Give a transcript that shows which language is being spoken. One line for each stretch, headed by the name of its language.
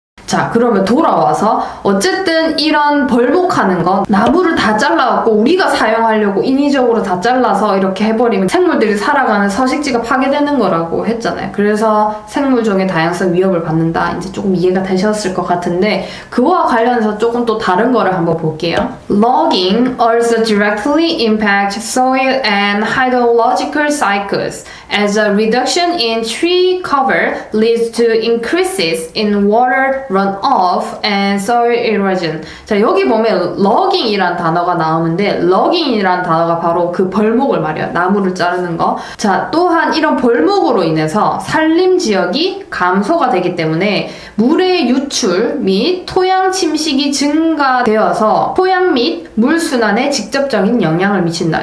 Korean: 자, 그러면 돌아와서 어쨌든 이런 벌목하는 거 나무를 다 잘라갖고 우리가 사용하려고 인위적으로 다 잘라서 이렇게 해버리면 생물들이 살아가는 서식지가 파괴되는 거라고 했잖아요. 그래서 생물종의 다양성 위협을 받는다. 이제 조금 이해가 되셨을 것 같은데 그와 관련해서 조금 또 다른 거를 한번 볼게요.
English: Logging also directly impacts soil and hydrological cycles as a reduction in tree cover leads to increases in water runoff and soil erosion.
Korean: 자, 여기 보면 logging이란 단어가 나오는데 logging이란 단어가 바로 그 벌목을 말이에요. 나무를 자르는 거. 자, 또한 이런 벌목으로 인해서 산림 지역이 감소가 되기 때문에 물의 유출 및 토양 침식이 증가되어서 토양 및 물 순환에 직접적인 영향을 미친다.